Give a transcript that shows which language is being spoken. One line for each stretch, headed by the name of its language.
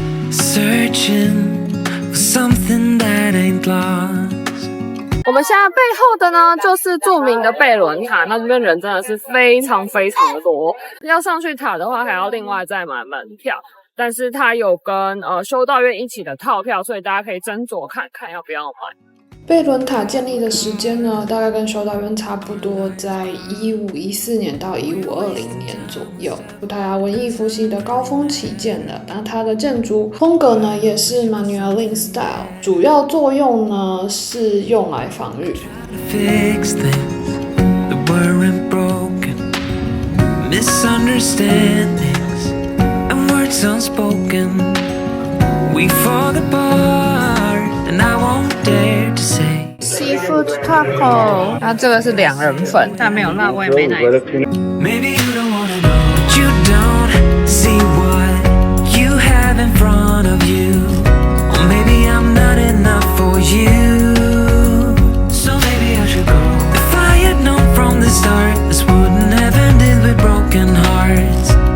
English: Searching for something that ain't lost.
Chinese: 我们现在背后的呢，就是著名的贝伦塔。那这边人真的是非常非常的多，要上去塔的话还要另外再买门票。但是它有跟修道院一起的套票，所以大家可以斟酌看看要不要买。贝伦塔建立的时间呢，大概跟修道院差不多，在1514年到1520年左右。葡萄牙文艺复兴的高峰期建了，那它的建筑风格呢也是 Manuel Lin style， 主要作用呢是用来防御。
English: Fix things that weren't broken, misunderstandings and words unspoken. We fall apart, and I won't dare to say
Chinese: Seafood taco，那这个是2人份，但没有辣味，没奶。
English: maybe you don't wanna know, but you don't see what you have in front of you. Or maybe I'm not enough for you, so maybe I should go. If I had known from the start, this wouldn't have ended with broken hearts.